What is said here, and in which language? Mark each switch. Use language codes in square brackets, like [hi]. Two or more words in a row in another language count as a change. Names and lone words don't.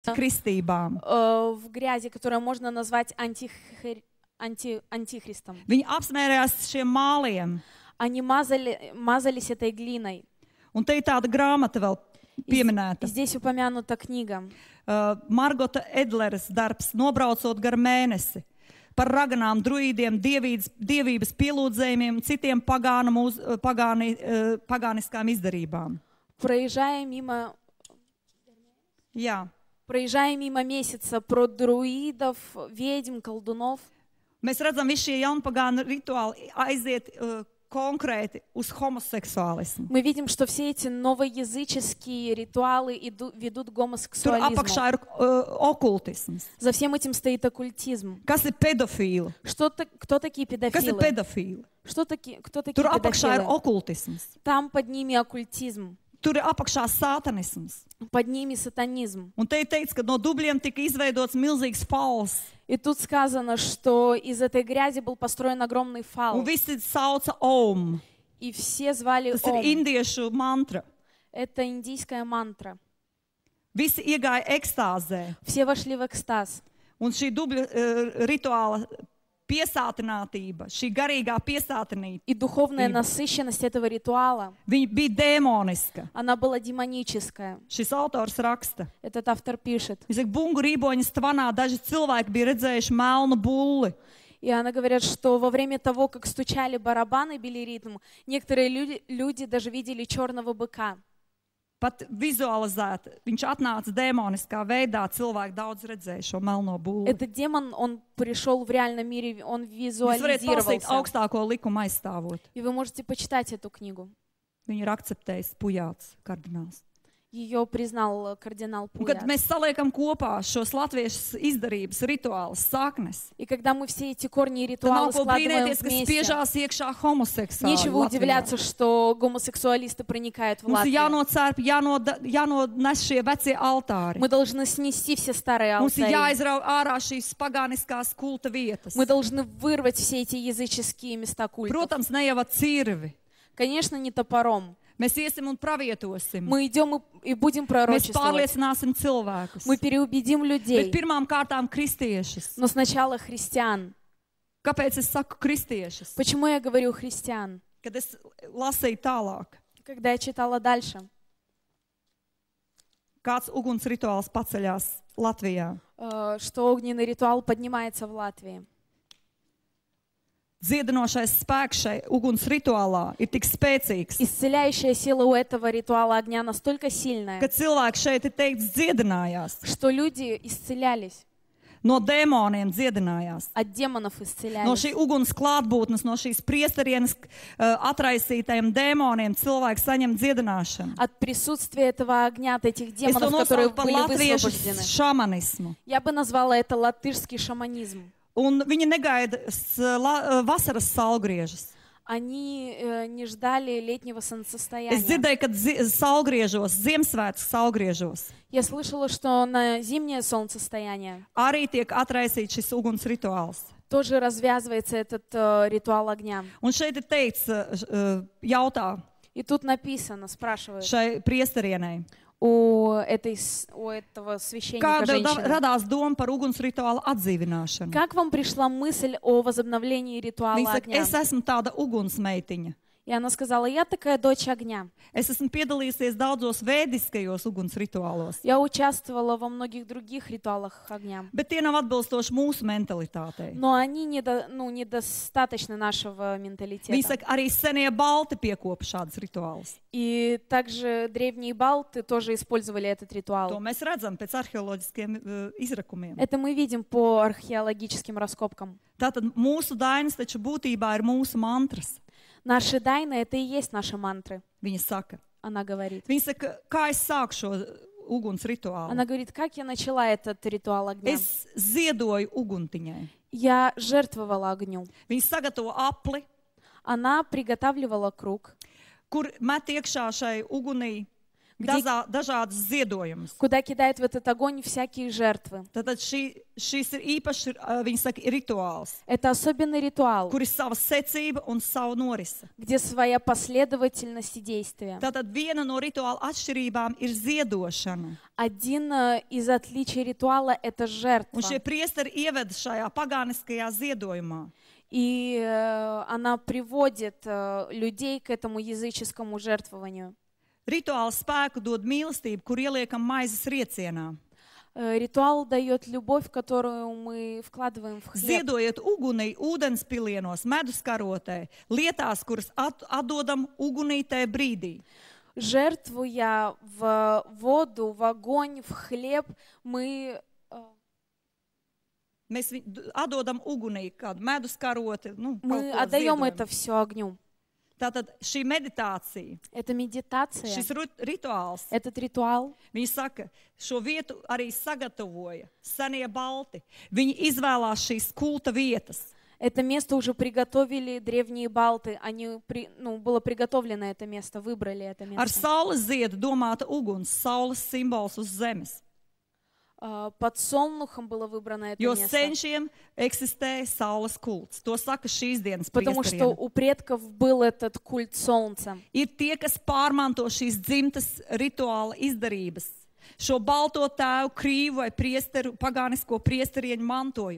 [lv] kristībām. [ru] в грязи, которое можно назвать антихристом. [lv] Viņi apsmērējās šiem māliem. [ru] Они мазались этой глиной. [lv] Un te ir tāda grāmata vēl pieminēta. [ru] И здесь упомянута книга. [lv] Margota Edleres darbs Nobraucot gar mēnesi par raganām, druīdiem, dievības pielūdzējumiem un citiem pagāniskām izdarībām. [ru] Проезжая мимо месяца про друидов, ведьм, колдунов, [lv] mēs redzam, visi šie jaunpagānu rituāli aiziet konkrēti uz homoseksuālismu. [ru] мы видим, что все эти новоязыческие ритуалы ведут к [lv] Tur [ru] гомосексуализму. [lv] apakšā ir okultisms. [ru] За всем этим стоит оккультизм. [lv] Kas ir pedofīli? [ru] Кто такие [lv] Kas ir [ru] педофилы? [lv] pedofīli? [ru] Кто такие [lv] Tur apakšā ir [ru] педофилы? [lv] okultisms. [ru] Там под ними оккультизм, [lv] Tur ir apakšā sātanisms. [ru] под ними сатанизм. [lv] Un te ir teikts, ka no dubļiem tika izveidots milzīgs fals. [ru] И тут сказано, что из этой грязи был построен огромный [lv] Un [ru] фал. [lv] visi sauca Om. [ru] И все звали [lv] Tas ir [ru] Ом. [lv] indiešu mantra. [ru] Это индийская мантра. [lv] Visi iegāja ekstāzē. [ru] Все вошли в экстаз. [lv] Un šī dubļa rituāla piesātinātība, šī garīgā piesātinība, [ru] И духовная насыщенность этого ритуала, [lv] viņa bija dēmoniska. [ru] она была демоническая. [lv] Šis autors raksta. [ru] Этот автор пишет. [lv] Viņš saka, bungu rīboņas tvanā daži cilvēki bija redzējuši melnu bulli. [ru] И она говорит, что во время того, как стучали барабаны, били ритм, некоторые люди даже видели черного быка. [lv] Pat vizualizēt, viņš atnāca dēmoniskā veidā, cilvēki daudz redzēja šo melno bulli. [ru] Этот демон, он пришел в реальном мире, он [lv] Jūs varat palasīt [ru] визуализировался. [lv] augstāko likumu aizstāvot. [ru] И вы можете почитать эту книгу. [lv] Viņu ir akceptējis Pujāts kardināls. [ru] Ее признал кардинал [lv] Un, kad [ru] Пуят. [lv] mēs saliekam kopā šos latviešu izdarības, rituālus, saknes, [ru] И когда мы все эти корни и [lv] tad [ru] ритуалы [lv] nav ko [ru] складываем [lv] brīnēties, ka [ru] вместе, [lv] spiežās iekšā homoseksuāli. [ru] нечего [lv] Latvijā. [ru] удивляться, что гомосексуалисты проникают в [lv] Mums ir [ru] Латвию. [lv] jānocērp, jānones šie vecie altāri. [ru] Мы должны снести все старые [lv] Mums ir [ru] алтари. [lv] jāizrauj ārā šīs pagāniskās kulta vietas. [ru] Мы должны вырвать все эти языческие места культов. [lv] Protams, ne jau ar cirvi. [ru] Конечно, не топором. [lv] Mēs iesim un pravietosim. [ru] Мы идем и будем [lv] Mēs [ru] пророчествовать. [lv] pārliecināsim cilvēkus. [ru] Мы переубедим [lv] Bet [ru] людей. [lv] pirmām kārtām kristiešus. [ru] Но сначала христиан. [lv] Kāpēc es saku kristiešus? [ru] Почему я говорю христиан? [lv] Kad es lasīju tālāk, [ru] Когда я читала дальше, [lv] kāds uguns rituāls paceļās Latvijā. [ru] что огненный ритуал поднимается в Латвии. [lv] Dziedinošais spēks šai uguns rituālā ir tik spēcīgs, [ru] Исцеляющая сила у этого ритуала огня настолько сильная, [lv] ka cilvēki šeit ir teikts dziedinājās. [ru] что люди исцелялись, [lv] No dēmoniem dziedinājās. [ru] от демонов [lv] No [ru] исцелялись. [lv] šī uguns klātbūtnes, no šīs priesterienes atraisītajiem dēmoniem cilvēki saņem dziedināšanu. [ru] От присутствия этого огня, от этих [lv] Es to [ru] демонов, которые [lv] nosaucu par [ru] были [lv] latviešu [ru] высвобождены. [lv] šamanismu. [ru] Я бы назвала это латышский шаманизм. [lv] Un viņi negaida vasaras saulgriežus. [ru] Они не ждали летнего [lv] Es [ru] солнцестояния. [lv] dzirdēju, ka saulgriežos, Ziemassvētku saulgriežos [ru] Я слышала, что на зимнее солнцестояние [lv] arī tiek atraisīts šis uguns rituāls. [ru] тоже развязывается этот ритуал огня. [lv] Un šeit ir teikts, jautā [ru] И тут написано, спрашивают [lv] šai priesterienei, [ru] у этого священника [lv] kāda [ru] женщины. [lv] radās doma par uguns rituālu atdzīvināšanu. [ru] Как вам пришла мысль о возобновлении [lv] Viņa [ru] ритуала [lv] saka, [ru] огня? [lv] es esmu tāda ugunsmeitiņa. [ru] И она сказала, я такая дочь огня. [lv] Es esmu piedalījusies daudzos vēdiskajos uguns rituālos, [ru] Я участвовала во многих других ритуалах огня. [lv] bet tie nav atbilstoši mūsu mentalitātei. [ru] Но они недостаточно нашего [lv] Viņa [ru] менталитета. [lv] saka, arī senie balti piekopa šādas rituālus. [ru] И также древние балты тоже использовали этот [lv] To [ru] ритуал. [lv] mēs redzam pēc arheoloģiskiem izrakumiem. [ru] Это мы видим по археологическим раскопкам. [lv] Tātad mūsu dainas taču būtībā ir mūsu mantras. [ru] Наши дайны — это и есть наши мантры, [lv] Viņa saka. [ru] она говорит. [lv] Viņa saka, kā es sāku šo uguns rituālu? [ru] Она говорит, как я начала этот ритуал огня? [lv] Es ziedoju uguntiņai. [ru] Я жертвовала огню. [lv] Viņa sagatavo apli, [ru] Она приготавливала круг, [lv] kur met iekšā šai ugunī dažādas ziedojumus. [ru] куда кидают в этот огонь всякие жертвы. [lv] Tātad šis ir īpašs, viņi saka, rituāls, [ru] Это особенный ритуал, [lv] kur ir sava secība un savu norise. [ru] где своя последовательность и действия. [lv] Tātad viena no rituāla atšķirībām ir ziedošana. [ru] Один из отличий rituāla — это жертва. [lv] Un šie priesteri ieveda šajā pagāniskajā ziedojumā. [ru] И она приводит людей к этому языческому жертвованию. [lv] Rituāls spēku dod mīlestību, kur ieliekam maizes riecienā. [ru] Ритуал дает любовь, которую мы вкладываем в хлеб. [lv] Ziedojiet ugunī, ūdenspilienos, meduskarotē, lietās, kuras atdodam ugunītē brīdī. [ru] Жертвуя в воду, в огонь, в хлеб, мы [lv] atdodam ugunī, kādu meduskaroti. [ru] мы отдаем это все огню. [lv] Tātad šī meditācija, [ru] Это медитация, [lv] šis rituāls, [ru] этот ритуал. [lv] viņi saka, šo vietu arī sagatavoja senie balti. Viņi izvēlās šīs kulta vietas. [ru] Это место уже приготовили древние балты. Было приготовлено это место, выбрали это [lv] Ar [ru] место. [lv] saules ziedu domāta uguns, saules simbols uz zemes. [ru] Под солнухом было выбрано это [lv] Jo [ru] место. [lv] senčiem eksistē saules kults. To saka šīs dienas [ru] Потому что [lv] priesterieni. [ru] у предков был этот культ солнца. [lv] Ir tie, kas pārmanto šīs dzimtas rituāla izdarības. Šo balto tēvu, krīvu vai priesteru, pagānisko priesterieņu mantojumu.